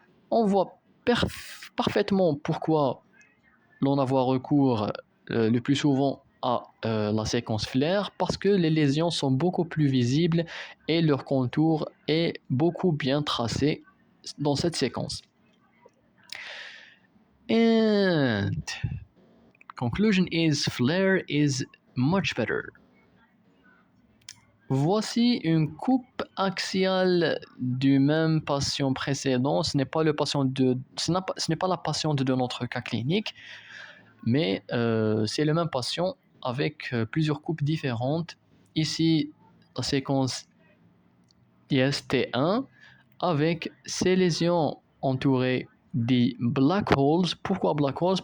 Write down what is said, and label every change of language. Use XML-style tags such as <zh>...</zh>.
<fr>On voit parfaitement pourquoi l'on a recours le plus souvent à la séquence FLAIR, parce que les lésions sont beaucoup plus visibles et leur contour est beaucoup bien tracé dans cette séquence.</fr> <en>And conclusion is FLAIR is much better.</en> <fr>Voici une coupe axiale du même patient précédent. Ce n'est pas la patiente de notre cas clinique, mais c'est le même patient avec plusieurs coupes différentes. Ici, la séquence IST1 avec ces lésions entourées des black holes. Pourquoi black holes?</fr>